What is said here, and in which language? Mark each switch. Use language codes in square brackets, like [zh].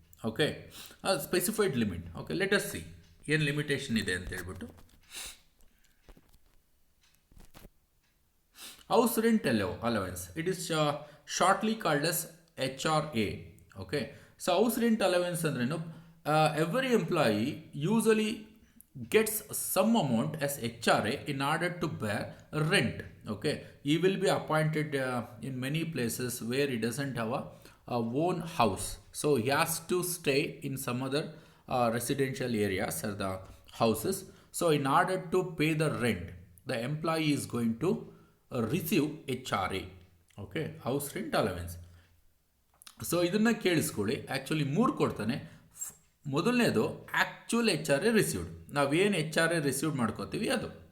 [kn] Okay, specified limit. Okay, [en] let us see [kn] ಏನು limitation ಇದೆ ಅಂತ ಹೇಳ್ಬಿಟ್ಟು. [en] House rent allowance, it is shortly called as HRA. Okay, so house rent allowance andrenu, every employee usually gets some amount as HRA in order to bear rent. Okay, he will be appointed in many places where he doesn't have a own house, so he has to stay in some other residential areas or the houses. So in order to pay the rent, the employee is going to receive HRA. Okay, house rent allowance. [kn] So ಇದನ್ನು ಕೇಳಿಸ್ಕೊಳ್ಳಿ, actually 3 ಕೊಡ್ತಾನೆ. ಮೊದಲನೇದು actual HRA received, ನಾವೇನು HRA received ಮಾಡ್ಕೋತೀವಿ ಅದು.